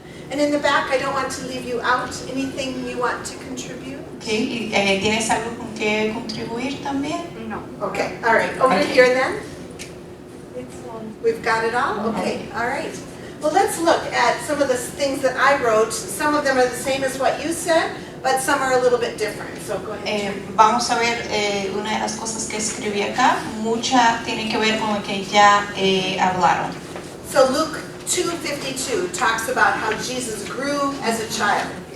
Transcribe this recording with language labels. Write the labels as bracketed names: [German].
[English] And in the back, I don't want to leave you out. Anything you want to contribute? Okay. [Spanish] ¿Tienes algo con que contribuir también? No. [English] Okay. All right. Over Okay. here then. It's one. We've got it all? Okay. All right. Well, let's look at some of the things that I wrote. Some of them are the same as what you said, but some are a little bit different. So go ahead. [Spanish] Vamos a ver una de las cosas que escribí acá. Muchas tienen que ver con lo que ya hablaron. [English] So Luke 2:52 talks about how Jesus grew as a child.